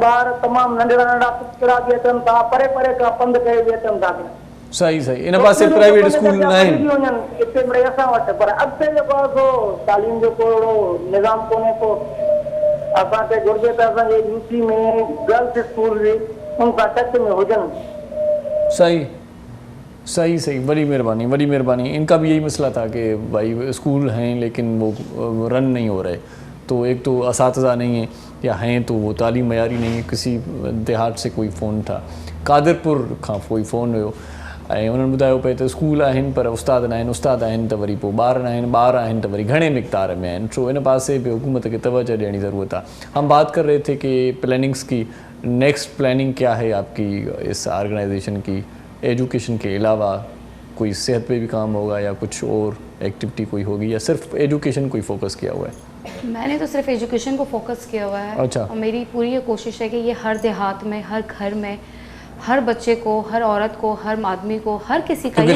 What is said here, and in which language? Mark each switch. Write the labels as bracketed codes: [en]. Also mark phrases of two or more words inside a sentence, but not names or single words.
[sd] ॿार तमामु नंढड़ा पिचड़ा बि अचनि था, परे खां पंधु करे बि अचनि था। सही। इन पासे प्राइवेट स्कूल न आहिनि हिते मिड़े असां वटि, पर अॻिते जेको आहे सो तालीम जो को अहिड़ो निज़ाम कोन्हे को। असांखे घुरिजे त असांजे यूपी में [en] girls school [sd] बि उन सां टच में हुजनि। सही। बड़ी मेहरबानी। [ur] ان کا بھی یہی مسئلہ تھا کہ بھائی اسکول ہیں لیکن وہ رن نہیں ہو رہے، تو ایک تو اساتذہ نہیں ہے، یا ہیں تو وہ تعلیم معیاری نہیں ہے. کسی دیہات سے کوئی فون تھا, [sd] कादरपुर खां कोई फ़ोन हुयो, ऐं उन्हनि ॿुधायो पिए त स्कूल आहिनि पर उस्ताद न आहिनि, उस्ताद आहिनि त वरी पोइ ॿार न आहिनि, ॿार आहिनि त वरी घणे मिक़दार में आहिनि। [ur] تو اِن پاسے بھی حکومت کے توجہ دینے ضرورت ہے. ہم بات کر رہے تھے کہ پلاننگز کی, [en] next planning [ur] کیا ہے آپ کی اس آرگنائزیشن کی, ایجوکیشن کے علاوہ کوئی صحت پہ بھی کام ہوگا یا کچھ اور ایکٹیویٹی کوئی ہوگی یا صرف ایجوکیشن کو ہی فوکس کیا ہوا ہے؟ میں نے تو صرف ایجوکیشن کو فوکس کیا ہوا ہے. اچھا. اور میری پوری یہ کوشش ہے کہ یہ ہر دیہات میں, ہر گھر میں, ہر بچے کو, ہر عورت کو, ہر آدمی کو, ہر کسی کا,